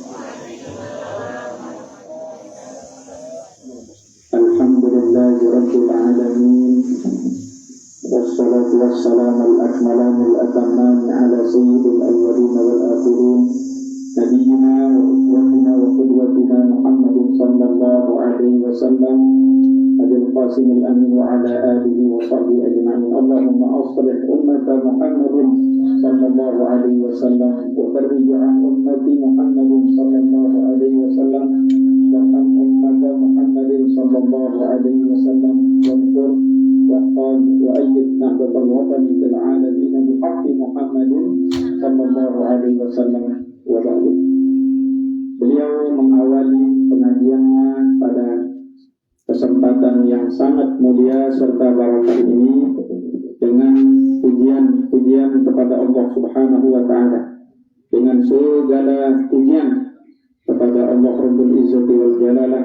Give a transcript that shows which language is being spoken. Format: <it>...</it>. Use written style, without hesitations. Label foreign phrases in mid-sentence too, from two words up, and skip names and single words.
<ar>الحمد لله رب العالمين والصلاة والسلام الأكملان الأتمان على سيد الأولين والآخرين نبينا وأسوتنا وقدوتنا محمد صلى الله عليه وسلم أبي القاسم الأمين وعلى آله وصحبه أجمعين. اللهم أصلح أمة محمد صلى الله عليه وسلم وفرج عن أمة محمد صلى الله عليه وسلم وعن أمة محمد صلى الله عليه وسلم وقل وأيد نهضة الوطن في العالمين بحق محمد صلى الله عليه وسلم وبعد.</ar> <id>Beliau mengawali pengajiannya pada kesempatan yang sangat mulia serta barakah ini dengan pujian kepada Allah</id> <ar>سبحانه وتعالى,</ar> <id>dengan segala pujian kepada Allah</id> <ar>رب العزة والجلالة.</ar>